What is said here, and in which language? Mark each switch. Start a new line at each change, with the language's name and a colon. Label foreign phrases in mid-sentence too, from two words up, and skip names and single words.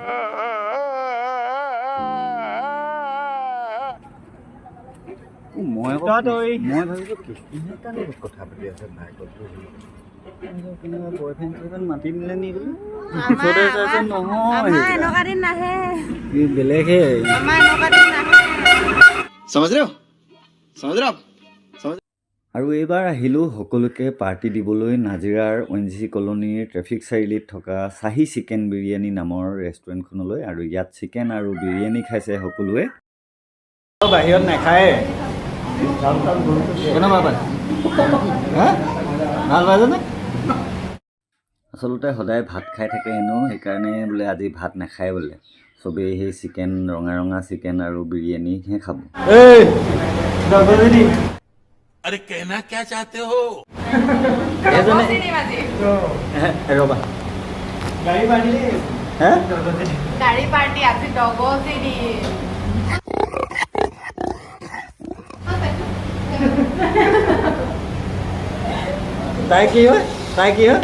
Assamese: মই ভাবিছোঁ কিহৰ কথা পাতি আছে বাইকত বয়ফ্ৰেণ্ড চয়ফ্ৰেণ্ড মাতি দিলে নি বোলো পিছতে চাইছে নহয় বেলেগহে
Hindi: समझ रहे हो समझ रहे हो आप समझ
Assamese: আৰু এইবাৰ আহিলোঁ সকলোকে পাৰ্টি দিবলৈ নাজিৰাৰ ONGC কলনীৰ ট্ৰেফিক চাৰিআলিত থকা চাহী চিকেন বিৰিয়ানী নামৰ ৰেষ্টুৰেণ্টখনলৈ। আৰু ইয়াত চিকেন আৰু বিৰিয়ানী খাইছে সকলোৱে। বাহিৰত নাখায়। কেনেকুৱা পায়? ভাল পাইছেনে? আচলতে সদায় ভাত খাই থাকে হেনো, সেইকাৰণে বোলে আজি ভাত নাখায় বোলে। চবেই সেই চিকেন, ৰঙা ৰঙা চিকেন আৰু বিৰিয়ানীহে খাব।
Hindi: अरे कहना क्या चाहते हो?
Assamese: ৰ'বা গাড়ী পাৰ্টি গাড়ী পাৰ্টি আজি ডগচিৰি তাই কি হয়? তাই কি হয়?